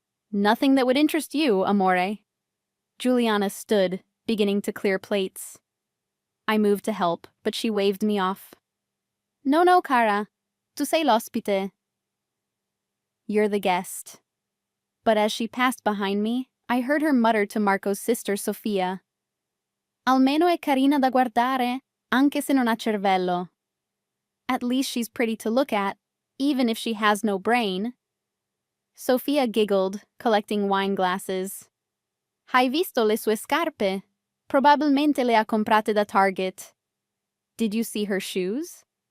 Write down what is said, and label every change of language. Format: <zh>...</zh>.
<en>"Nothing that would interest you, amore." Juliana stood, beginning to clear plates. I moved to help, but she waved me off. "No, no, cara.</en> <it>Tu sei l'ospite."</it> <en>"You're the guest." But as she passed behind me, I heard her mutter to Marco's sister, Sofia.</en> <it>"Almeno è carina da guardare, anche se non ha cervello."</it> <en>At least she's pretty to look at, even if she has no brain.</en> <it>Sofia</it> <en>giggled, collecting wine glasses.</en> <it>"Hai visto le sue scarpe? Probabilmente le ha comprate da Target."</it> <en>"Did you see her shoes?"</en>